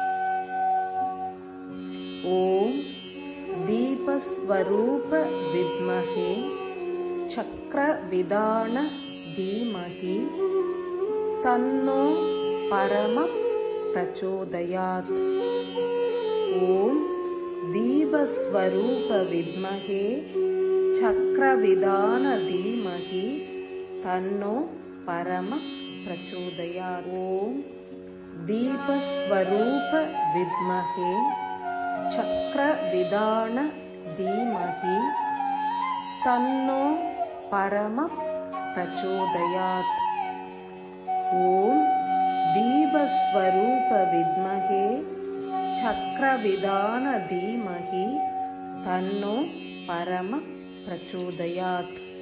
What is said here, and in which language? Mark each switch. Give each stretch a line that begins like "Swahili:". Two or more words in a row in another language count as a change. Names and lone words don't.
Sanskrit: ॐ दीपस्वरूप विद्महे चक्रविधान धीमहि तन्नो परम प्रचोदयात्. ॐ दीपस्वरूप विद्महे चक्रविधान धीमहि तन्नो परम प्रचोदयात्. ஓம் दीपस्वरूप विद्महे चक्रविदान धीमहि तन्नो परमः प्रचोदयात्। ॐ दीपस्वरूप विद्महे चक्रविदान धीमहि तन्नो परमः प्रचोदयात्।